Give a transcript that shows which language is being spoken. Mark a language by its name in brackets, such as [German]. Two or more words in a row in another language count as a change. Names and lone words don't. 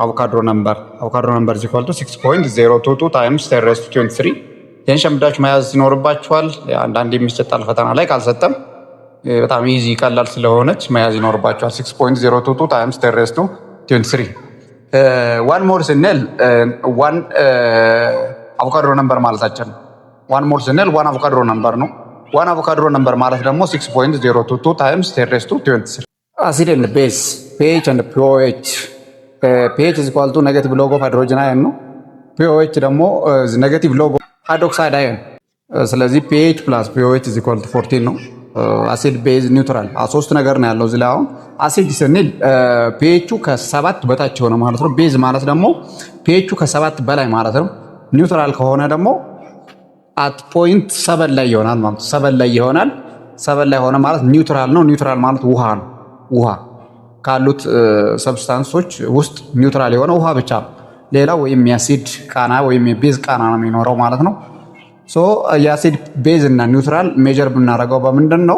[English] Avogadro number is equal to 6.022 times 10 raised to 23። [Amharic] ይሄን ሸምዳችሁ መያዝ ይኖርባችኋል። አንዳንድ የሚሰጣል ፈተና ላይ ካልሰጠም በጣም ኢዚ ቀላል ስለሆነች መያዝ ይኖርባችኋል። [English] 6.022 times 10 raised to 23 [Amharic] 1 ሞል ስንል 1 አቮካድሮ ነምበር ማለታችን ነው። 1 ሞል ስንል 1 አቮካድሮ ነምበር ነው። 1 አቮካድሮ ነምበር ማለት ደግሞ [English] 6.022 times 10 raised to 23። acid and base pH and pOH pH is equal to negative log of hydrogen ion [Amharic] ነው። pOH ደግሞ [English] negative log of hydroxide ion። [Amharic] ስለዚህ [English] pH plus pOH is equal to 14 [Amharic] ነው። [English] acid base neutral [Amharic] ሶስት ነገር ነው ያለው እዚህ ላይ። አሁን አሲድ ስንል pH ከ7 በታች ሆነ ማለት ነው። ቤዝ ማለት ደግሞ pH ከ7 በላይ ማለት ነው። ኒውትራል ከሆነ ደግሞ [English] at point 7 [Amharic] ላይ ይሆናል ማለት ነው። 7 ላይ ይሆናል። 7 ላይ ሆነ ማለት ኒውትራል ነው። ኒውትራል ማለት ውሃ ነው። ውሃ ካሉት ሰብስታንሶች ውስጥ ኒውትራል የሆነ ውሃ ብቻ ነው። ሌላው ወይም የአሲድ ቃና ወይም የቤዝ ቃና ነው የሚኖረው ማለት ነው። ሶ የአሲድ ቤዝ እና ኒውትራል ሜጀር ብናደርገው በምንድን ነው?